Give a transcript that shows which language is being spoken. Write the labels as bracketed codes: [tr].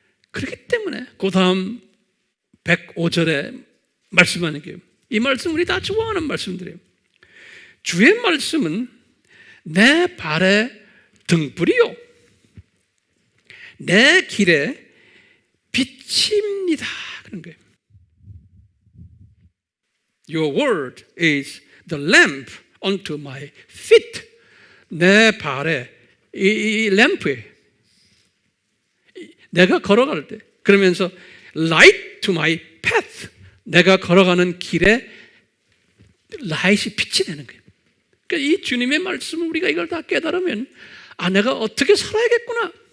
[ko] 그렇기 때문에 그 다음 105절에 말씀하는 게, 이 말씀 우리 다 좋아하는 말씀들이에요. 주의 말씀은 내 발의 등불이요 내 길에 빛입니다. 그런 거예요. [en] Your word is the lamp unto my feet. [ko] 내 발에 이 램프에 내가 걸어갈 때, 그러면서 [en] light to my path. [ko] 내가 걸어가는 길에 라이트이 빛이 되는 거예요. 그러니까 이 주님의 말씀을 우리가 이걸 다 깨달으면 내가 어떻게 살아야겠구나.